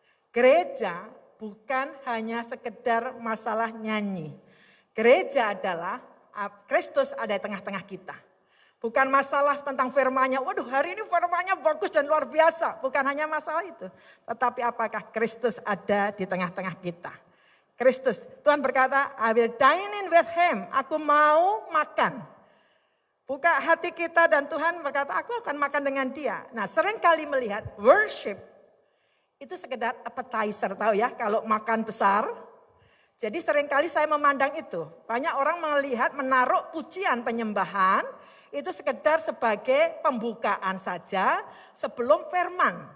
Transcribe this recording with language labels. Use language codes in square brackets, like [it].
[id] Gereja bukan hanya sekedar masalah nyanyi. Gereja adalah Kristus ada di tengah-tengah kita. Bukan masalah tentang firman-Nya, waduh hari ini firman-Nya bagus dan luar biasa. Bukan hanya masalah itu. Tetapi apakah Kristus ada di tengah-tengah kita. Kristus, Tuhan berkata, [en] I will dine in with him. [id] Aku mau makan. Buka hati kita dan Tuhan berkata, aku akan makan dengan dia. Nah sering kali melihat worship itu sekedar appetizer, tahu ya kalau makan besar. Jadi sering kali saya memandang itu. Banyak orang melihat menaruh pujian penyembahan itu sekedar sebagai pembukaan saja sebelum firman.